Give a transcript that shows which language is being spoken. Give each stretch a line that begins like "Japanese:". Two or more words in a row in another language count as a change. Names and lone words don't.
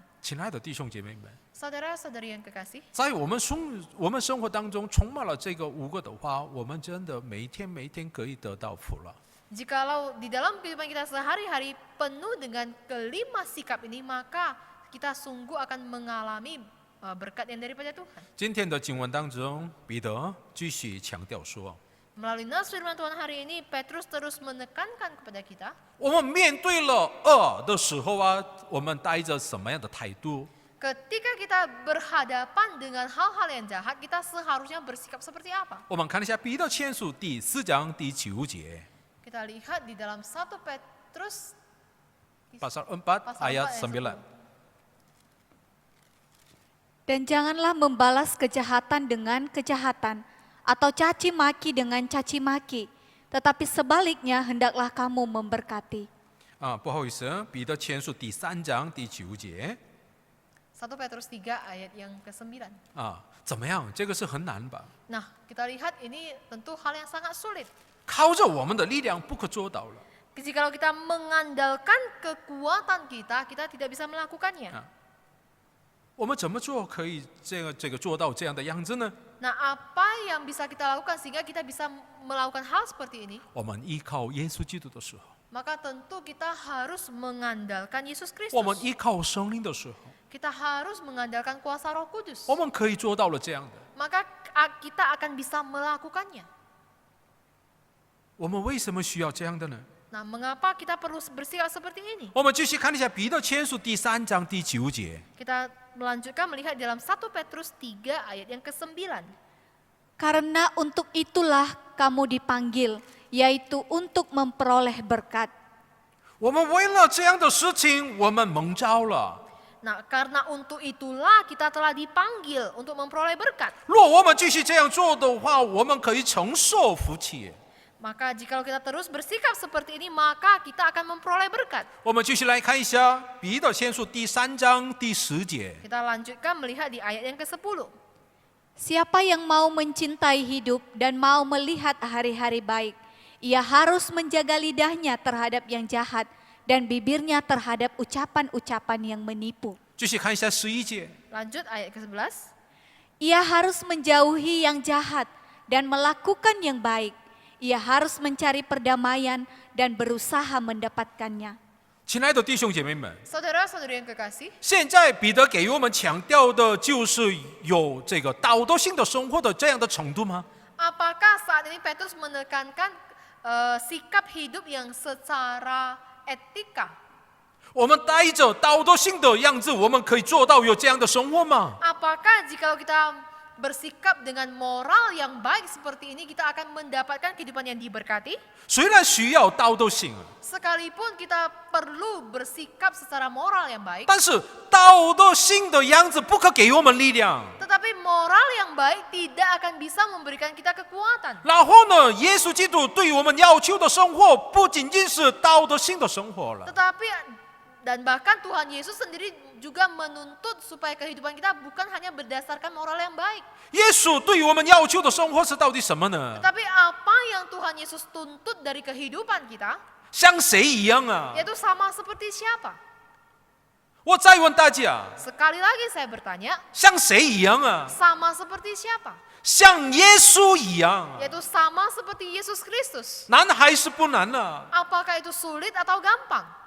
Chinese: 亲爱的弟兄姐妹们，
Indonesian: Saudara-saudari yang kekasih,
Chinese: 在我们生活当中充满了这个五个的话，我们真的每一天可以得到福了。
Indonesian: jikalau di dalam kehidupan kita sehari-hari penuh dengan kelima sikap ini, maka kita sungguh akan mengalami berkat yang daripada Tuhan.
Chinese: 今天的经文当中，彼得继续强调说，
Indonesian: Melalui nas firman Tuhan hari ini, Petrus terus menekankan kepada kita,
Chinese: 我们面对了恶的时候啊，我们带着什么样的态度？
Indonesian: ketika kita berhadapan dengan hal-hal yang jahat, kita seharusnya bersikap seperti apa?
Chinese: 我们看一下彼得前书第4章第9节，
Indonesian: Kita lihat di dalam 1 Petrus pasal 4 pasal 4 ayat ayat 9. 10. Dan janganlah membalas kejahatan dengan kejahatan, atau caci maki dengan caci maki, tetapi sebaliknya hendaklah kamu memberkati.
Chinese: 不好意思，彼得前书第3章第9节
Indonesian: 1 Petrus 3 ayat yang ke-9.
Chinese: 怎么样？这个是很难吧？
Indonesian: Nah, kita lihat ini tentu hal yang sangat sulit.
Chinese: 靠着我们的力量不可做到了。
Indonesian: Jikalau kita mengandalkan kekuatan kita, kita tidak bisa melakukannya.
Chinese: 我们怎么做可以做到这样的样子呢？
Indonesian: Nah, apa yang bisa kita lakukan sehingga kita bisa melakukan hal seperti ini?
Chinese: 我们依靠耶稣基督的时候，
Indonesian: Maka tentu kita harus mengandalkan Yesus
Chinese: 我们
Indonesian: Kristus.
Chinese: 依靠圣灵的时候，
Indonesian: Kita harus mengandalkan kuasa Roh Kudus.
Chinese: 我们可以做到了这样的。
Indonesian: Maka kita akan bisa melakukannya.
Chinese: 我们为什么需要这样的呢？
Indonesian: Nah, mengapa kita perlu bersikap seperti ini?
Chinese: 我们继续看一下彼得前书第3章第9节。
Indonesian: Kita melanjutkan melihat dalam 1 Petrus 3 ayat yang ke-9. Karena untuk itulah kamu dipanggil, yaitu untuk memperoleh berkat.
Chinese: 我们为了这样的事情，我们蒙召了。
Indonesian: Nah, karena untuk itulah kita telah dipanggil untuk memperoleh berkat.
Chinese: 若我们继续这样做的话，我们可以承受福气。
Indonesian: Maka jikalau kita terus bersikap seperti ini, maka kita akan memperoleh berkat.
Chinese: 我们继续来看一下《彼得前书》第3章第10节。
Indonesian: Kita lanjutkan melihat di ayat yang ke-10. Siapa yang mau mencintai hidup dan mau melihat hari-hari baik, ia harus menjaga lidahnya terhadap yang jahat dan bibirnya terhadap ucapan-ucapan yang menipu.
Chinese: 继续看一下11节。
Indonesian: Lanjut ayat ke-11. Ia harus menjauhi yang jahat dan melakukan yang baik. Ia harus mencari perdamaian dan berusaha mendapatkannya.
Chinese: 亲爱的弟兄姐妹们，
Indonesian: Saudara-saudari yang kekasih,
Chinese: 现在彼得给予我们强调的就是有这个道德性的生活的这样的程度吗？
Indonesian: apakah saat ini Petrus menekankan sikap hidup yang secara etika?
Chinese: 我们带着道德性的样子，我们可以做到有这样的生活吗？
Indonesian: Apakah jikalau kita bersikap dengan moral yang baik seperti ini, kita akan mendapatkan kehidupan yang diberkati?
Chinese: 虽然需要道德性，
Indonesian: Sekalipun kita perlu bersikap secara moral yang baik,
Chinese: 但是道德性的样子不可给我们力量。
Indonesian: tetapi moral yang baik tidak akan bisa memberikan kita kekuatan.
Chinese: 然后呢，耶稣基督对于我们要求的生活，不仅仅是道德性的生活了。
Indonesian: Tetapi dan bahkan Tuhan Yesus sendiri juga menuntut supaya kehidupan kita bukan hanya berdasarkan moral yang baik.
Chinese: 耶稣对于我们要求的生活是到底什么呢？
Indonesian: Tetapi apa yang Tuhan Yesus tuntut dari kehidupan kita,
Chinese: 像谁一样啊？
Indonesian: yaitu sama seperti siapa?
Chinese: 我再问大家，
Indonesian: Sekali lagi saya bertanya,
Chinese: 像谁一样啊？
Indonesian: sama seperti siapa?
Chinese: 像耶稣一样啊？
Indonesian: Yaitu sama seperti Yesus Kristus.
Chinese: 难还是不难呢？
Indonesian: Apakah itu sulit atau gampang?